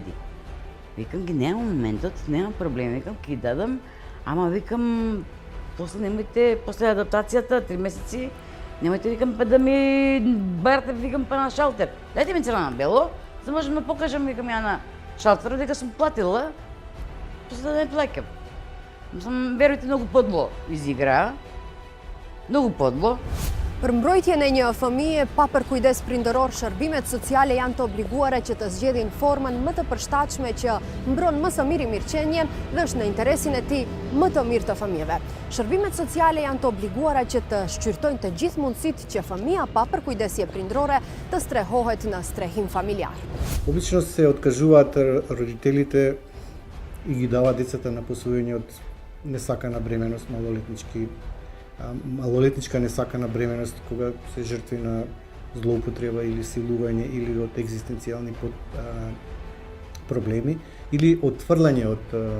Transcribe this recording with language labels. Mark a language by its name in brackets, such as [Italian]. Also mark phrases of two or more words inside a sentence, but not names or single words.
[Macedonian] Викам ги, нема моментот, нема проблем, викам, ги дадам, ама викам, после немојте, после адаптацијата, 3 месеци, немојте, викам, па да ми барате, викам, па на шалтер. Дајте ми црна на бело, за можем да покажам, викам, ја на шалтерот, дека сум платила, после да не плаќам. Верујте, многу подло изигра, многу подло. [Albanian] Për mbrojtjen e një fëmije pa përkujdes prindëror, shërbimet sociale janë të obliguara që të zgjedhin formën më të përshtatshme që mbron më së miri mirëqenjen dhe është në interesin e tij më të mirë të fëmijëve. Shërbimet sociale janë të obliguara që të shqyrtojnë të gjithë mundësitë që fëmija pa përkujdesje prindërore të strehohet në strehim familjar. [Macedonian] Обично се откажуваат родителите и ги даваат децата на посвојување од несакана бременост, малолетничка несакана бременост, кога се жртви на злоупотреба или силување или од екзистенцијални проблеми или отфрлање од